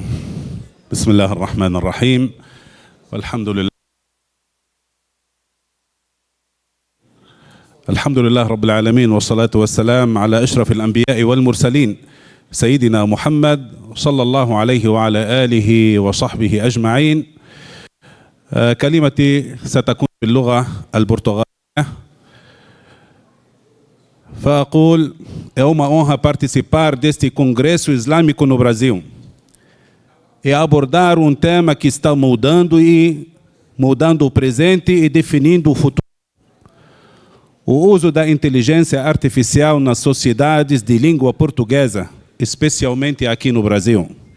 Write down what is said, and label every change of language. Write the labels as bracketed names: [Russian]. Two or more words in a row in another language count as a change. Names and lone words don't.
[Arabic] بسم الله الرحمن الرحيم، والحمد لله رب العالمين، والصلاة والسلام على أشرف الأنبياء والمرسلين سيدنا محمد صلى الله عليه وعلى آله وصحبه أجمعين. كلمتي ستكون باللغة البرتغالية. فأقول: [Portuguese] é uma honra participar deste Congresso Islâmico no Brasil e abordar um tema que está mudando o presente e definindo o futuro. O uso da inteligência artificial nas sociedades de língua portuguesa, especialmente aqui no Brasil.